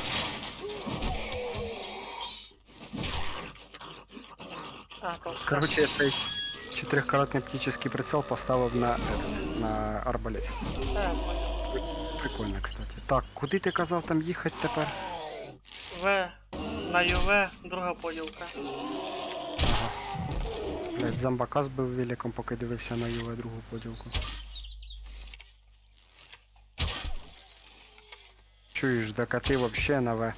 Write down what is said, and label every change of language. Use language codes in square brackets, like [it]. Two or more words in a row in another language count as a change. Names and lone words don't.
[uk] А, то все. Короче, я цей [ru] четырехкратный оптический прицел [uk] поставив на арбалет. [ru] Я понял. Прикольно, кстати. [uk] Так, куди ти казав там їхати тепер? На ЮВ, друга поділка. Блять, зомбака збив великом, поки дивився на ЮВ другу поділку. Чуєш, докати вообще на В.